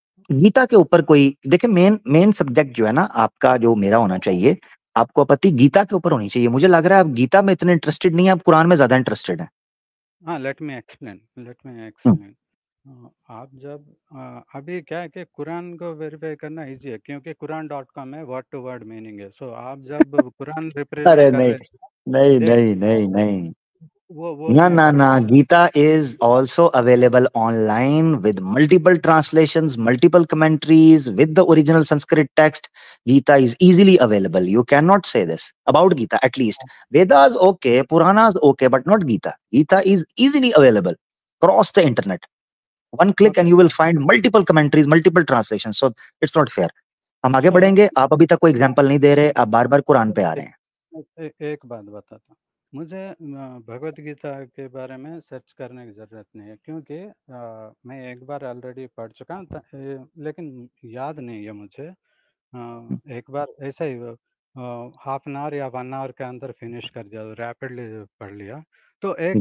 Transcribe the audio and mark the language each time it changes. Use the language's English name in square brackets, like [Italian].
[Hindi] गीता के ऊपर कोई देखे, मेन मेन सब्जेक्ट जो है ना आपका, जो मेरा होना चाहिए, आपको आपत्ति गीता के ऊपर होनी चाहिए। मुझे लग रहा है आप गीता में इतने इंटरेस्टेड नहीं है, आप कुरान में ज्यादा इंटरेस्टेड है। हाँ [English] let me explain [Hindi] आप जब अभी क्या है कि कुरान को वेरीफाई करना इजी है क्योंकि कुरान.com है वर्ड टू वर्ड मीनिंग है सो आप जब कुरान रिप्रेजेंट अरे कर नहीं देख नहीं नहीं नहीं, वो ना ना ना, बता [English] Gita is also available online with multiple translations, multiple commentaries with the original Sanskrit text. Gita is easily available. You cannot say this about Gita, at least. Vedas okay, Puranas okay, but not Gita. Gita is easily available across the internet. One click okay and you will find multiple commentaries, multiple translations. So it's not fair. [Hindi] हम आगे [English] so [Hindi] बढ़ेंगे, आप अभी तक कोई example नहीं दे रहे, आप बार बार कुरान पे आ रहे हैं। एक बात बताता हूँ मुझे भगवत गीता के बारे में सर्च करने की ज़रूरत नहीं है क्योंकि मैं एक बार ऑलरेडी पढ़ चुका हूँ लेकिन याद नहीं है मुझे एक बार ऐसा ही हाफ एन आवर या 1 आवर के अंदर फिनिश कर दिया रैपिडली पढ़ लिया तो एक